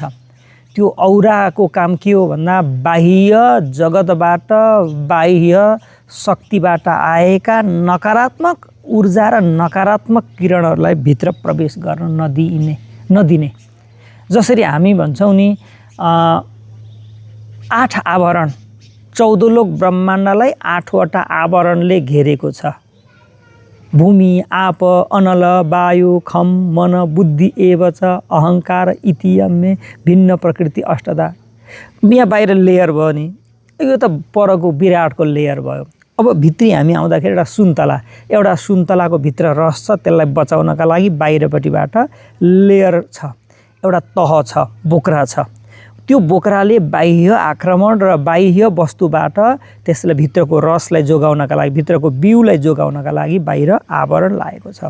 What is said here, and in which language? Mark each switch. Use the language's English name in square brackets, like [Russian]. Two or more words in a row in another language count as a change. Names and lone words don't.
[Nepali] त्यो औराको काम के हो भन्दा बाह्य जगतबाट, बाह्य शक्तिबाट आएका नकारात्मक ऊर्जा र नकारात्मक किरणहरूलाई भित्र प्रवेश गर्न नदिने। जसरी हामी भन्छौँ नि, 8 आवरण, 14 लोक ब्रह्माण्डलाई 8वटा आवरणले घेरेको छ। [Sanskrit] भूमि, आप, अनल, वायु, खम, मन, बुद्धि एव च अहङ्कार इति यम्मे भिन्न प्रकृति अष्टधा। [Nepali] यहाँ बाहिर लेयर भयो नि, यो त परको विराटको लेयर भयो। अब भित्री हामी आउँदाखेरि एउटा सुन्तलाको भित्र रस छ, त्यसलाई बचाउनका लागि बाहिरपट्टिबाट लेयर छ, एउटा तह छ, बोक्रा छ। त्यो बोक्राले बाह्य आक्रमण र बाह्य वस्तुबाट त्यसलाई भित्रको रसलाई जोगाउनका लागि, भित्रको बिउलाई जोगाउनका लागि बाहिर आवरण लागेको छ।